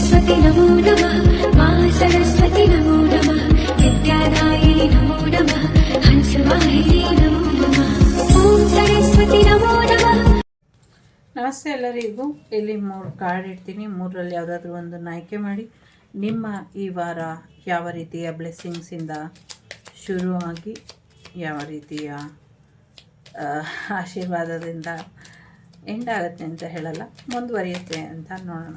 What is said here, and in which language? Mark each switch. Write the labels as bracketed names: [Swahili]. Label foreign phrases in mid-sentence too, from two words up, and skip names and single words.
[Hindi] नमो नमः मा सरस्वती नमो नमः विद्यादायिनी नमो नमः हंसवाहिनी नमो नमः ॐ सरस्वती नमो नमः. [Kannada] ನಮಸ್ತೆ ಎಲ್ಲರಿಗೂ. ಇಲ್ಲಿ 3 ಕಾರ್ಡ್ ಇಡ್ತೀನಿ. 3ರಲ್ಲಿ ಯಾವುದಾದ್ರೂ ಒಂದನ್ನು ಆಯ್ಕೆ ಮಾಡಿ ನಿಮ್ಮ ಈ ವಾರ ಯಾವ ರೀತಿಯ ಬ್ಲೆಸ್ಸಿಂಗ್ಸಿಂದ ಶುರುವಾಗಿ ಯಾವ ರೀತಿಯ ಆಶೀರ್ವಾದದಿಂದ ಎಂಡ್ ಆಗುತ್ತೆ ಅಂತ ಹೇಳಲ್ಲ, ಮುಂದುವರಿಯುತ್ತೆ ಅಂತ ನೋಡೋಣ.